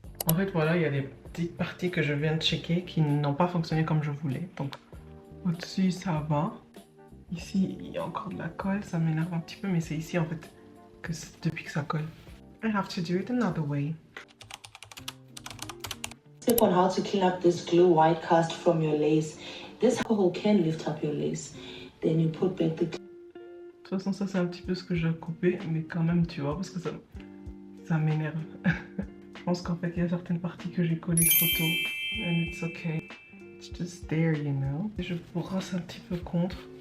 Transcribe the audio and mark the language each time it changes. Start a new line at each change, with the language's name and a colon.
French: En fait, voilà, il y a des petites parties que je viens de checker qui n'ont pas fonctionné comme je voulais. Donc, au-dessus, ça va. Ici, il y a encore de la colle. Ça m'énerve un petit peu, mais c'est ici, en fait, que depuis que ça colle.
English: I have to do it another way. Tip on how to clean up this glue white cast from your lace. This alcohol can lift up your lace. Then you put back the...
French: De toute façon, ça, c'est un petit peu ce que je dois couper, mais quand même, tu vois, parce que ça m'énerve. Je pense qu'en fait, il y a certaines parties que j'ai collées trop tôt.
English: And it's okay. It's just there, you know.
French: Et je brosse un petit peu contre.